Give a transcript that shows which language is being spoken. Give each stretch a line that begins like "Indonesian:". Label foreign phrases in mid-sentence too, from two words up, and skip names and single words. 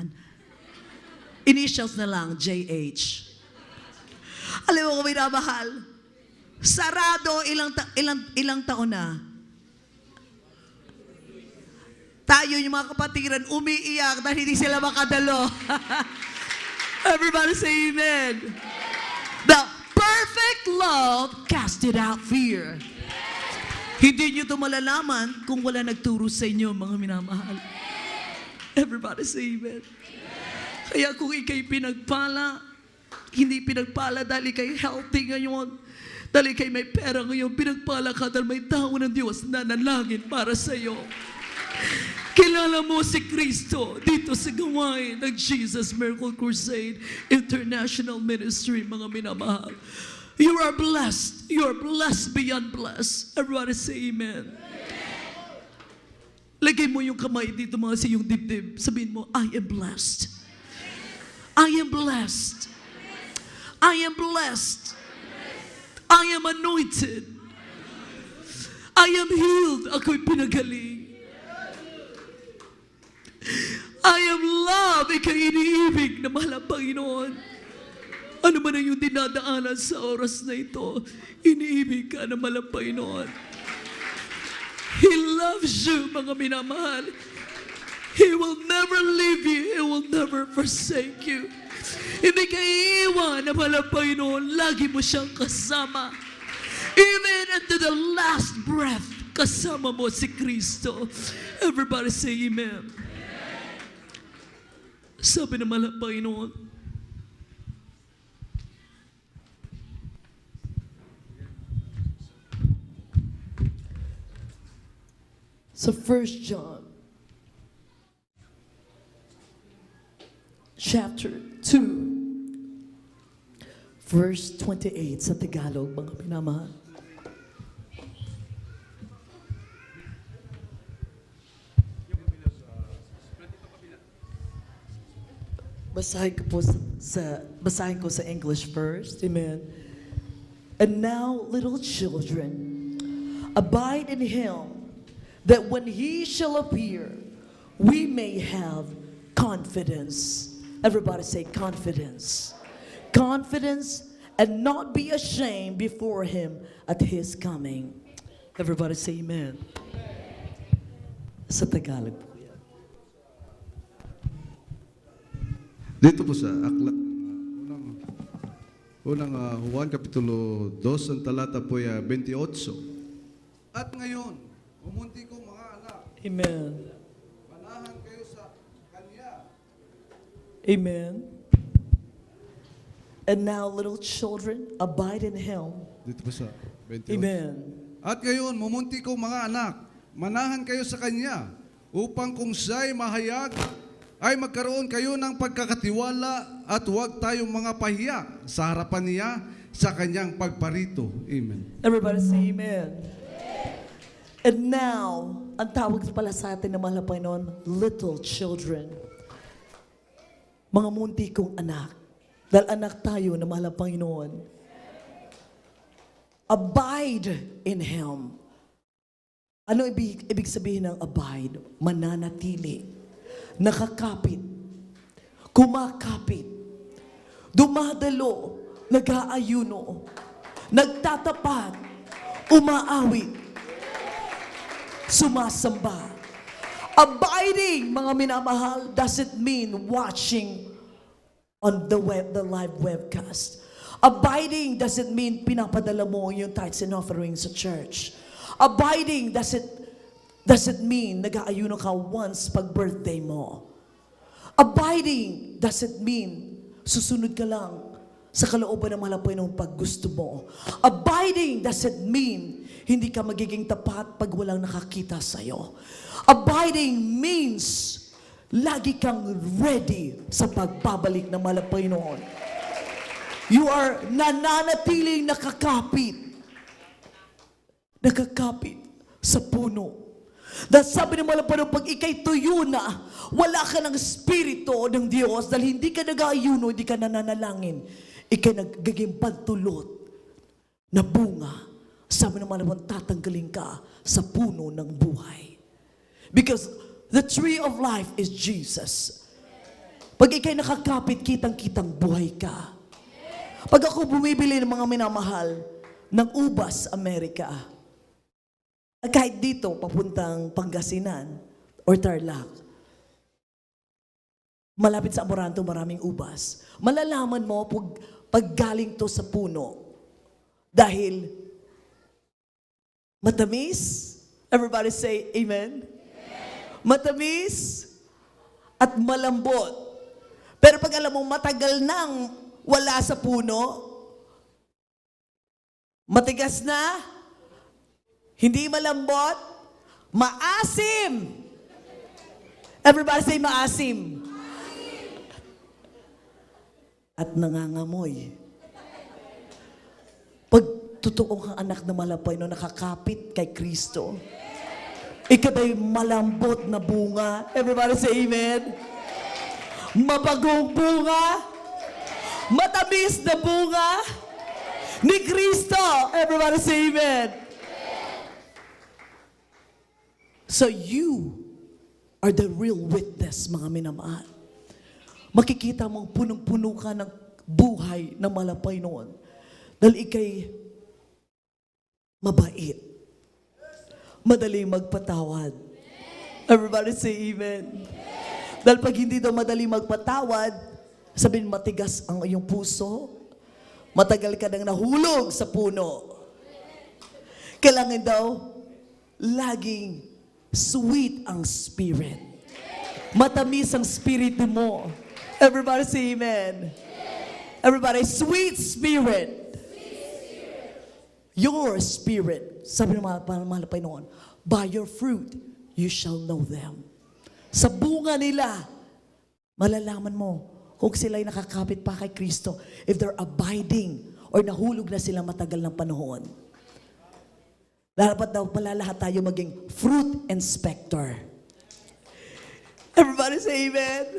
Filipino: Initials na lang, JH. Alam mo kung minamahal, sarado ilang taon na. Tayo yung mga kapatiran, umiiyak dahil hindi sila makadalo.
English: Everybody say amen. The perfect love casted out fear.
Filipino: Hindi nyo ito malalaman kung wala nagturo sa inyo, mga minamahal.
English: Everybody say amen.
Filipino: Kaya kung ikay pinagpala, hindi pinagpala dahil ikay healthy ngayon, dahil ikay may pera ngayon, pinagpala ka dahil may tao ng Diyos na nanalangin para sa iyo. Kilala mo si Kristo dito sa gawain ng Jesus Miracle Crusade International Ministry, mga minamahal.
English: You are blessed. You are blessed beyond blessed. Everybody say amen.
Filipino: Lagay mo yung kamay dito mga sa iyong dibdib. Sabihin mo,
English: I am blessed. I am blessed. I am blessed. I am anointed. I am healed.
Filipino: Ako'y pinagaling.
English: I am love.
Filipino: Ika'y iniibig na mahal ang Panginoon. Ano man ang iyong dinadaanan sa oras na ito, iniibig ka na mahal ang Panginoon.
English: He loves you,
Filipino: mga minamahal.
English: He will never leave you. He will never forsake you.
Filipino: Hindi ka iiwan na mahal ang Panginoon. Lagi mo siyang kasama.
English: Even into the last breath,
Filipino: kasama mo si Kristo.
English: Everybody say amen.
Filipino: Sabi naman ng Panginoon, sa 1 John
English: chapter 2 verse 28
Filipino: sa Tagalog, mga pinamahal. Basahin ko sa
English: English first.
Filipino: Amen.
English: And now, little children, Abide in him, that when he shall appear, we may have confidence. Everybody say confidence. Confidence and not be ashamed before him at his coming. Everybody say amen.
Filipino: Sa Tagalog po yan. Dito po sa aklat, unang Juan Kapitulo 2, ang talata po ay 28. At ngayon, umunti kong mga anak, Amen. manahan kayo sa Kanya. Amen.
English: And now, little children, abide in him.
Filipino: Dito po sa 28. Amen. At ngayon, mumunti kong mga anak, manahan kayo sa Kanya, upang kung siya'y mahayag, ay magkaroon kayo ng pagkakatiwala at huwag tayong mga pahiya sa harapan niya sa Kanyang pagparito. Amen.
English: Everybody say amen. And now,
Filipino: ang tawag pala sa atin ng mahal na Panginoon,
English: little children.
Filipino: Mga munti kong anak. Dahil anak tayo ng mahal na Panginoon.
English: Abide in Him.
Filipino: Ano ibig sabihin ng abide? Mananatili. Nakakapit. Kumakapit. Dumadalo. Nag-aayuno. Nagtatapat. Umaawit. Sumasamba. Abiding, mga minamahal,
English: doesn't mean watching on the live webcast. Abiding doesn't mean
Filipino: pinapadala mo yung
English: tithes and offerings sa church. Abiding doesn't mean
Filipino: nag-aayuno ka
English: once
Filipino: pag birthday mo.
English: Abiding doesn't mean
Filipino: susunod ka lang sa kalooban ng mahal na Panginoon pag gusto mo.
English: Abiding doesn't mean
Filipino: hindi ka magiging tapat pag walang nakakita sa'yo.
English: Abiding means
Filipino: lagi kang ready sa pagbabalik ng mahal na Panginoon.
English: You are
Filipino: nananatiling nakakapit. Nakakapit sa puno. Dahil sabi ng mahal na Panginoon, pag ikay tuyo na, wala ka ng Espiritu ng Diyos, dahil hindi ka nag-aayuno, hindi ka nananalangin, ikay nagiging pantulot na bunga. Sabi ng mahal na Panginoon, tatanggalin ka sa puno ng buhay.
English: Because the tree of life is Jesus.
Filipino: Pag ikay nakakapit, kitang-kitang buhay ka. Pag ako bumibili ng mga minamahal ng ubas Amerika, kahit dito, papuntang Pangasinan or Tarlac, malapit sa Amoranto, maraming ubas. Malalaman mo pag galing to sa puno. Dahil matamis.
English: Everybody say amen.
Filipino: Matamis at malambot. Pero pag alam mo matagal nang wala sa puno, matigas na, hindi malambot, maasim.
English: Everybody say
Filipino: maasim. At nangangamoy. Pag totoo kang anak na malapay no nakakapit kay Kristo, ikaba'y malambot na bunga.
English: Everybody say amen.
Filipino: Mabagong bunga. Matamis na bunga ni Kristo.
English: Everybody say amen. So you are the real witness,
Filipino: mga minamahal. Makikita mong punong-puno ka ng buhay na malapay noon. Dahil ikay mabait. Madaling magpatawad. Everybody say amen. Dahil pag hindi daw madaling magpatawad, sabihin matigas ang iyong puso, matagal ka nang nahulog sa puno. Kailangan daw laging sweet ang spirit. Matamis ang spirito mo.
English: Everybody say amen. Everybody, sweet spirit. Your spirit.
Filipino: Sabi ng mahal na Panginoon,
English: by your fruit, you shall know them.
Filipino: Sa bunga nila, malalaman mo kung sila'y nakakapit pa kay Kristo,
English: if they're abiding or
Filipino: nahulog na sila matagal ng panahon. Dapat daw pala lahat tayo maging
English: fruit inspector. Everybody say amen.